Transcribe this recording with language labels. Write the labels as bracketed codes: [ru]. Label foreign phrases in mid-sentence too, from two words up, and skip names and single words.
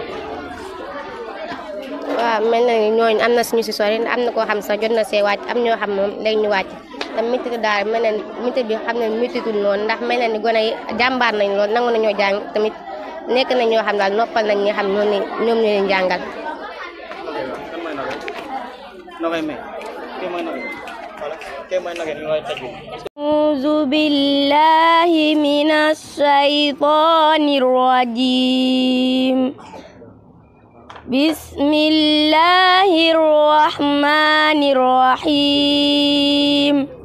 [wo] waaw mel na ni ñooñu am na suñu si sori am na koo xam sax jot na see wàcc am ñoo xam moom léegi ñu wàcc. te métitu daara mel na ni métitu bi xam ne métitul noonu ndax mel na ni gone yi jàmbaar nañ lool nangu nañoo jàng tamit nekk nañ ñoo xam daal noppal nañ ñi xam ñoom ñoo leen jàngal. [ar] أعوذ بالله من الشيطان الرجيم بسم الله الرحمن الرحيم